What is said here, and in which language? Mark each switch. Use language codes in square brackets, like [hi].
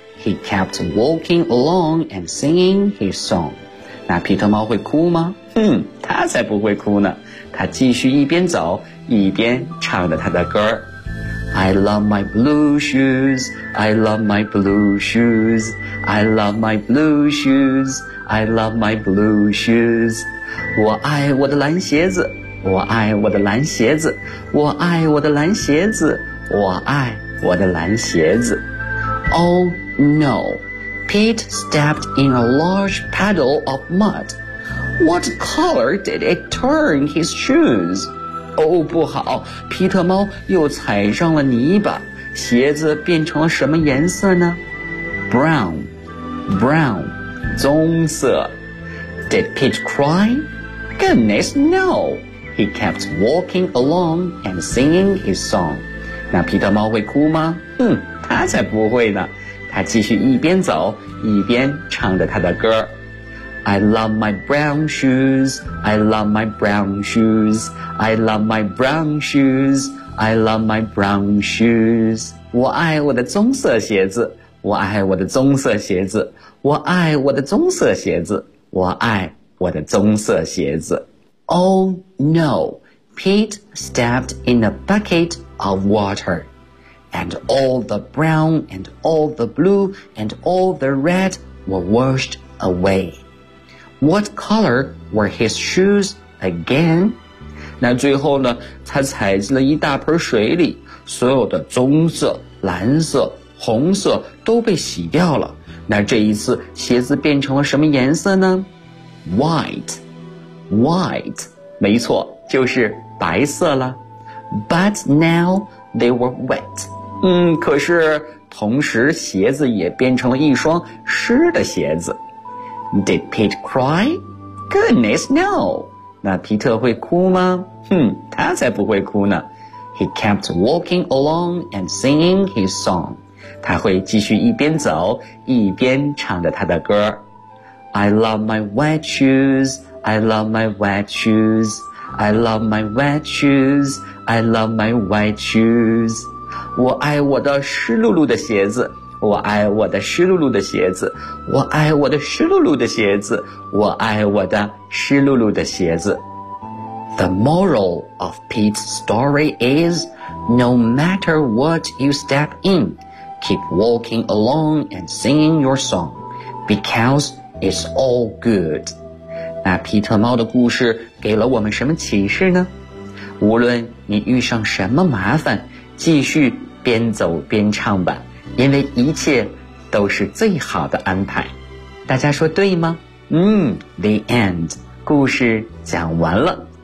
[en] He kept walking along and singing his song. [zh] 那皮特猫会哭吗？他才不会哭呢。他继续一边走，一边唱着他的歌。 [en] I love my blue shoes. I love my blue shoes. I love my blue shoes. I love my blue shoes. [zh] 我爱我的蓝鞋子。我爱我的蓝鞋子。我爱我的蓝鞋子。我爱我的蓝鞋子。 [en] Oh no, Pete stepped in a large puddle of mud. What color did it turn his shoes? [zh] Oh, 不好，皮特猫又踩上了泥巴，鞋子变成了什么颜色呢？ Brown, [en] brown, [zh] 棕色。 [en] Did Peach cry? Goodness, no! He kept walking along and singing his song. [zh] 那皮特猫会哭吗？他才不会呢。他继续一边走，一边唱着他的歌。 [en] I love my brown shoes, I love my brown shoes, I love my brown shoes, I love my brown shoes. [zh] 我爱我的棕色鞋子，我爱我的棕色鞋子，我爱我的棕色鞋子，我爱我的棕色鞋子。 [en] Oh no, Pete stepped in a bucket of water. And all the brown and all the blue and all the red were washed away. What color were his shoes again? [zh] 那最后呢，他踩进了一大盆水里，所有的棕色、蓝色、红色都被洗掉了。那这一次鞋子变成了什么颜色呢？ [en] White, white, [zh] 没错，就是白色了。 [en] But now they were wet. [zh] 可是同时鞋子也变成了一双湿的鞋子。 [en] Did Pete cry? Goodness, no! [zh] 那皮特会哭吗？他才不会哭呢。 [en] He kept walking along and singing his song. [zh] 他会继续一边走，一边唱着他的歌。 [en] I love my wet shoes, I love my wet shoes, I love my wet shoes, I love my wet shoes. [zh] 我爱我的湿漉漉的鞋子。我爱我的湿漉漉的鞋子，我爱我的湿漉漉的鞋子，我爱我的湿漉漉的鞋子。 [en] The moral of Pete's story is, no matter what you step in, keep walking along and singing your song, because it's all good. [zh] 那皮特猫的故事给了我们什么启示呢？无论你遇上什么麻烦，继续边走边唱吧。因为一切都是最好的安排，大家说对吗？ [en] The end. [zh] 故事讲完了。